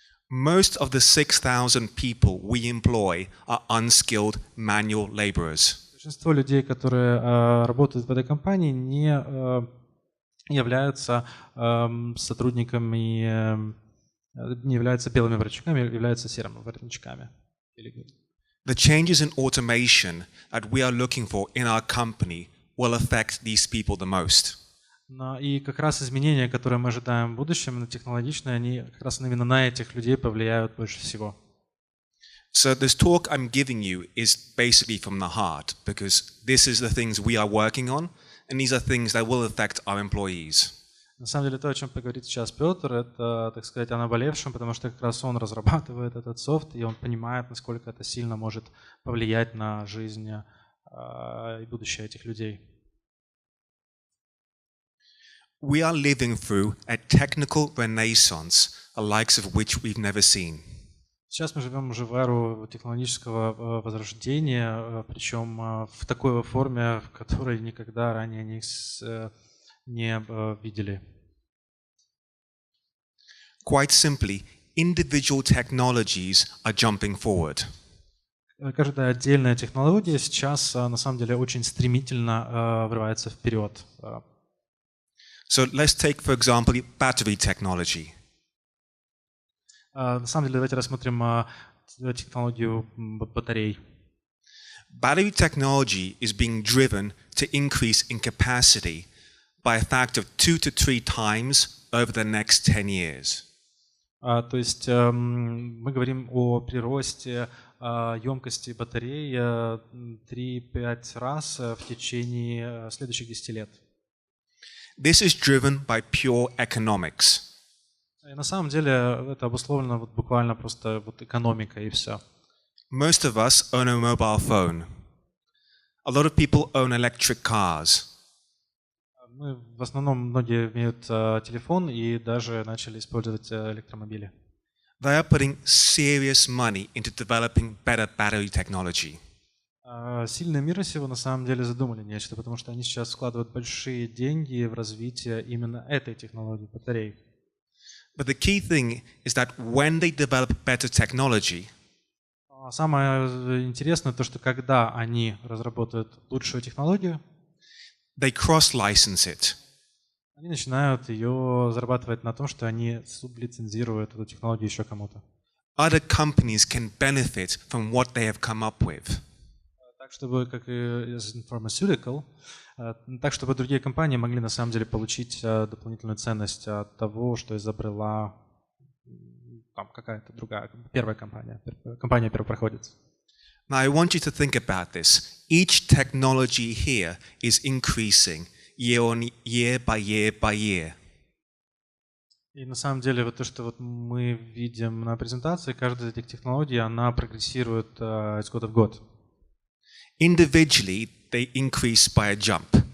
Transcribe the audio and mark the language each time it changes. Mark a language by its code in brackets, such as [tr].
[en] Most of the 6,000 people we employ are unskilled manual laborers. [ru] Большинство людей, которые работают в этой компании, не являются сотрудниками, не являются белыми воротничками, являются серыми воротничками. [en] The changes in automation that we are looking for in our company will affect these people the most. [ru] И как раз изменения, которые мы ожидаем в будущем, технологичные, они как раз именно на этих людей повлияют больше всего. [en] So this talk I'm giving you is basically from the heart, because this is the things we are working on, and these are things that will affect our employees. [ru] На самом деле то, о чем поговорит сейчас Петр, это, так сказать, о наболевшем, потому что как раз он разрабатывает этот софт, и он понимает, насколько это сильно может повлиять на жизнь и будущее этих людей. [en] We are living through a technical renaissance, the likes of which we've never seen. [ru] Сейчас мы живем уже в эру технологического возрождения, причем в такой форме, в которой никогда ранее не видели. [en] Quite simply, individual technologies are jumping forward. [ru] Каждая отдельная технология сейчас на самом деле очень стремительно врывается вперед. [en] So let's take, for example, battery technology. [ru] На самом деле, давайте рассмотрим технологию батарей. [en] Battery technology is being driven to increase in capacity by a factor of 2 to 3 times over the next 10 years. [ru] То есть мы говорим о приросте емкости батарей 3-5 раз в течение следующих 10 лет. [en] This is driven by pure economics. [ru] И на самом деле это обусловлено буквально просто экономикой и все. [en] Most of us own a mobile phone. A lot of people own electric cars. [ru] В основном многие имеют телефон и даже начали использовать электромобили. [en] They are putting serious money into developing better battery technology. [ru] Сильные мира сего на самом деле задумали нечто, потому что они сейчас вкладывают большие деньги в развитие именно этой технологии батарей. [en] But the key thing is that when they develop better technology, [ru] Самое интересное то, что когда они разработают лучшую технологию, [en] they cross-license it. [ru] они начинают ее зарабатывать на том, что они сублицензируют эту технологию еще кому-то. [en] Other companies can benefit from what they have come up with. [ru] Так, чтобы, как и из pharmaceutical, так, чтобы другие компании могли на самом деле получить дополнительную ценность от того, что изобрела там какая-то другая, первая компания первопроходец. [en] Now I want you to think about this. Each technology here is increasing year on year by year by year. [ru] И на самом деле вот то, что вот мы видим на презентации, каждая из этих технологий, она прогрессирует из года в год. [en] Individually, they increase by a jump.